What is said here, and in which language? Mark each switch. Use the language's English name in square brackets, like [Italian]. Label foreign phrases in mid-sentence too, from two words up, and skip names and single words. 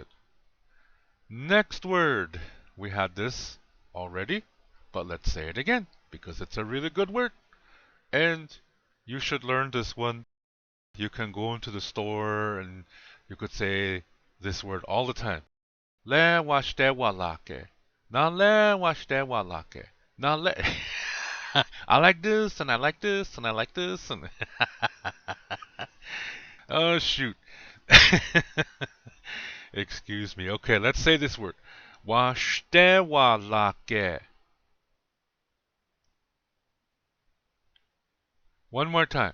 [English] Next word. We had this already, but let's say it again because it's a really good word. And You should learn this one. You can go into the store and you could say this word all the time. [Lakota] Le washte walake. Na le washte walake. Na le. [English] I like this and I like this and I like this and oh shoot. Excuse me. Okay, let's say this word. [Lakota] Washte walake. [English] One more time.